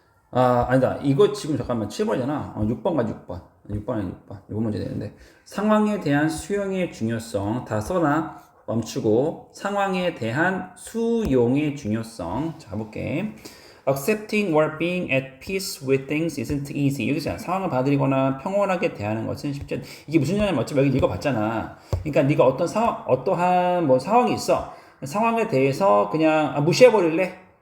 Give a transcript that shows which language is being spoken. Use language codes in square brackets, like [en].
[ko] 아니다. 이거 지금 잠깐만 7번이잖아. 6번 가지 6번. 6번에 6번. 이거 문제 되는데. 상황에 대한 수용의 중요성. 다 써놔. 멈추고. 상황에 대한 수용의 중요성. 자, 볼게. [en] Accepting or being at peace with things isn't easy. [ko] 여기서 상황을 받아들이거나 평온하게 대하는 것은 쉽지 않다. 이게 무슨 얘기냐면 어차피 여기 읽어봤잖아. 그러니까 네가 어떤 상황, 어떠한 뭐 상황이 있어. 상황에 대해서 그냥 무시해버릴래?